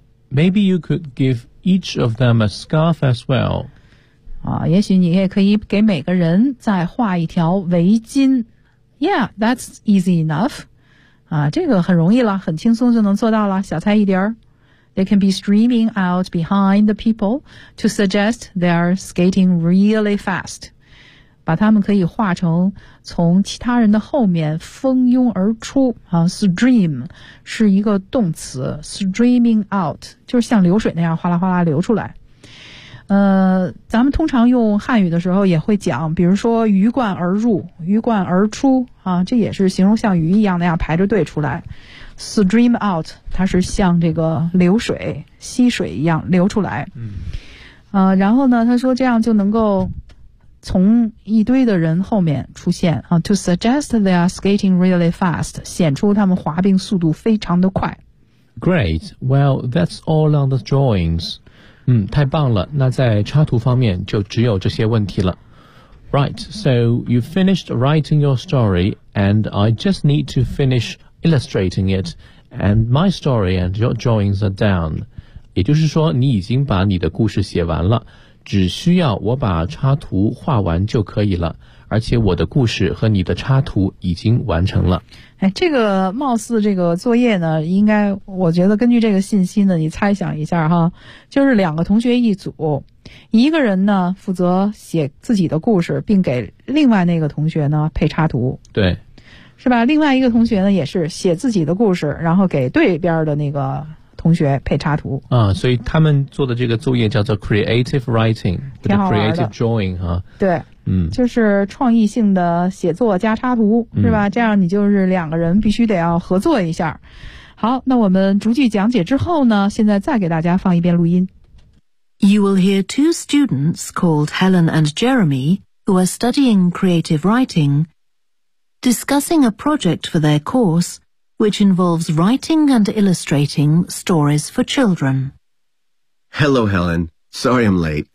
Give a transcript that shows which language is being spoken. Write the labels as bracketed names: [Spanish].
[English] Maybe you could give each of them a scarf as well. [Chinese] 啊，也许你也可以给每个人再画一条围巾。 [English] Yeah, that's easy enough. [Chinese] 啊，这个很容易了，很轻松就能做到了，小菜一碟。 [English] They can be streaming out behind the people to suggest they are skating really fast. [Chinese] 把他们可以画成从其他人的后面蜂拥而出啊 ，stream 是一个动词 ，streaming out 就是像流水那样哗啦哗啦流出来。咱们通常用汉语的时候也会讲，比如说鱼贯而入、鱼贯而出啊，这也是形容像鱼一样那样排着队出来。 stream out 它是像这个流水、溪水一样流出来。然后呢，他说这样就能够。从一堆的人后面出现啊 ， [English] to suggest they are skating really fast， [Chinese] 显出他们滑冰速度非常的快。 [English] Great. Well, that's all on the drawings. [Chinese] 太棒了。那在插图方面就只有这些问题了。 [English] Right. So you finished writing your story, and I just need to finish illustrating it. And my story and your drawings are done. [Chinese] 也就是说，你已经把你的故事写完了。只需要我把插图画完就可以了，而且我的故事和你的插图已经完成了。哎，这个貌似这个作业呢，应该我觉得根据这个信息呢，你猜想一下哈，就是两个同学一组，一个人呢负责写自己的故事，并给另外那个同学呢配插图。对，是吧？另外一个同学呢，也是写自己的故事，然后给对边的那个同学配插图。啊，所以他们做的这个作业叫做 creative writing，挺好玩的，creative drawing 哈、啊。对，嗯，就是创意性的写作加插图，是吧？这样你就是两个人必须得要合作一下。好，那我们逐句讲解之后呢，现在再给大家放一遍录音。 [English] You will hear two students called Helen and Jeremy who are studying creative writing discussing a project for their course which involves writing and illustrating stories for children. Hello, Helen. Sorry I'm late.